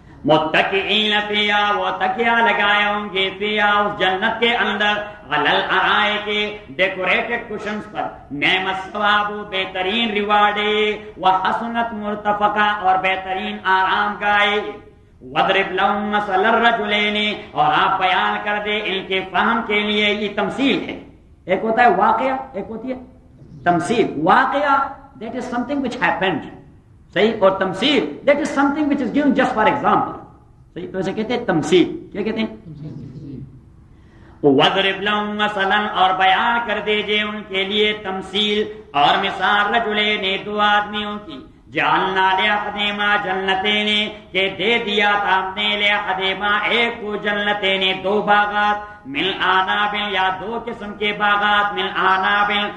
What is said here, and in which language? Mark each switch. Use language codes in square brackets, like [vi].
[ar] متکئین فیہا [ur] وہ تکیا لگائے ہوں گے فیہا اس جنت کے اندر [ar] علی الارائک [ur] ڈیکوریٹڈ کشنز پر [ar] نعم الثواب [ur] بہترین ریوارڈ [ar] وحسنت مرتفقہ [ur] اور بہترین آرام گاہ. [ar] وضرب لهم مثل الرجلین [ur] اور آپ بیان کر دے ان کے فہم کے لیے یہ تمثیل ہے. ایک ہوتا ہے واقعہ ایک ہوتی ہے تمثیل. [en] واقعہ that is something which happened صحیح اور تمثیل that is something which is given just for example صحیح. [ur] تو اسے کہتے ہیں تمثیل. کیا کہتے ہیں؟ [ar] وَضْرِبْ لَهُمْ مَثَلًا [ur] اور بیان کر دیجئے ان کے لیے تمثیل اور مثال رجلینِ دو آدمیوں کی [ar] جَعَلْنَا لِأَحَدِهِمَا جَنَّتَيْنِ [ur] کہ دے دیا تھا ہم نے لِأَحَدِهِمَا ایک کو جنتین دو باغات [ar] مِنْ عَنَابٍ [ur] یا دو قسم کے باغات مِنْ عَنَابٍ